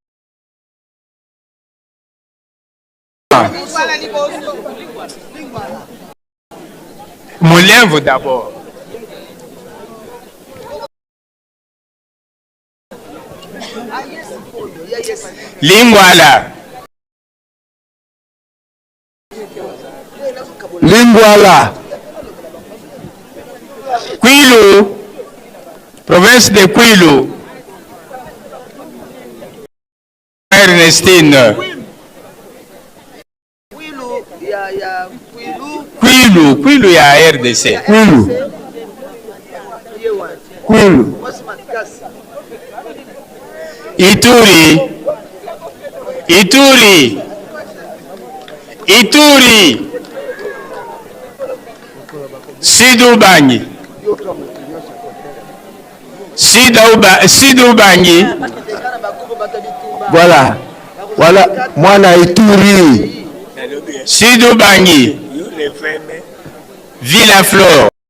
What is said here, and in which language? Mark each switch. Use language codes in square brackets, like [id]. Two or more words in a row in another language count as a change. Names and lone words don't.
[fr] Mulemvo d'abord. Lingwala. Lingwala. Kwilu. Province de Kwilu. Ernestine. [ln] Kwilu ya RDC. Kwilu. Ituri. Sidubangi. [fr] Voilà. [ln] Mwana Ituri. Sidubangi. Villaflor.